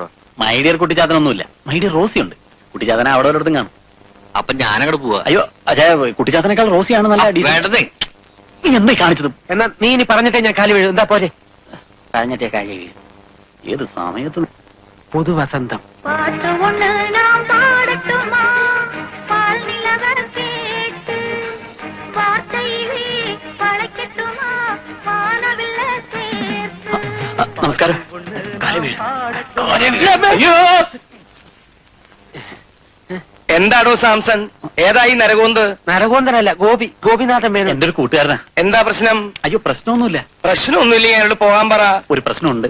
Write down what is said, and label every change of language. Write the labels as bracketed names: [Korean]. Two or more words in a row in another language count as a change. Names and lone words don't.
[Malayalam] മൈഡിയർ കുട്ടിച്ചാത്തനൊന്നുമില്ല. മൈഡിയർ റോസി ഉണ്ട്. കുട്ടിച്ചാത്തന അവിടെ ഒരിടത്തും കാണും. അപ്പൊ ഞാനങ്ങോട്ട് പോവാ. അയ്യോ അച്ഛാ, കുട്ടിച്ചാത്തനേക്കാൾ റോസിയാണ് നല്ല വേണ്ടതേ. നീ എന്താ കാണിച്ചത്? എന്നാ നീ ഇനി പറഞ്ഞിട്ടേ ഞാൻ കാല് വീഴും. എന്താ പോരെ? കഴിഞ്ഞിട്ടേ കാര്യം ഏത് സമയത്ത്? പുതുവസന്തം. [Tamil] பாட்டு ஒண்ணு நாம் பாடட்டுமா பால் நிலவர் கேட்டு வார்த்தையிலே பழைக்கட்டுமா வானவில்ல சேர்த்து [Malayalam] നമസ്കാരം. കാലേ വീഴ്. അയ്യോ, എന്താടോ സാംസൺ, ഏതായി നരകോന്ത്? നരകോന്തനല്ല, ഗോപിനാഥൻ വേണം. എന്റെ ഒരു കൂട്ടുകാരനാ. എന്താ പ്രശ്നം? അയ്യോ, പ്രശ്നമൊന്നുമില്ല. പ്രശ്നമൊന്നുമില്ലെങ്കിൽ അയാളോട് പോകാൻ പറ. ഒരു പ്രശ്നമുണ്ട്.